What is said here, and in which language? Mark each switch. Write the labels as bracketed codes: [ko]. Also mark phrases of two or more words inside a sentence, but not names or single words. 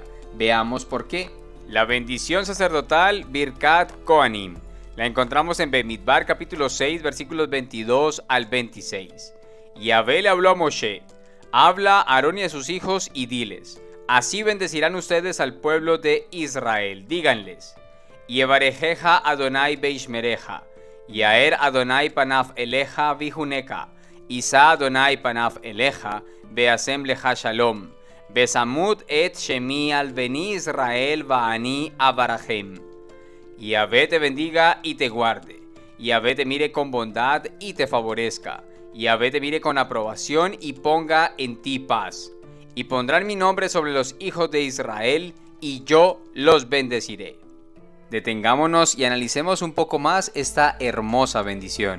[es] Veamos por qué. La bendición sacerdotal Birkat Kohanim la encontramos en Bemidbar capítulo 6 versículos 22 al 26. Yahvé le habló a Moshe: habla a Aarón y a sus hijos y diles: así bendecirán ustedes al pueblo de Israel. [he] Díganles: יברכך אדוני וישמרך יאר אדוני פניו אליך ויחנך ישא אדוני פניו אליך וישם לך שלום ושמו את שמי על בני ישראל ואני אברכם. [es] Yahvé te bendiga y te guarde. Yahvé te mire con bondad y te favorezca. Yahvé te mire con aprobación y ponga en ti paz. Y pondrán mi nombre sobre los hijos de Israel, y yo los bendeciré. Detengámonos y analicemos un poco más esta hermosa bendición.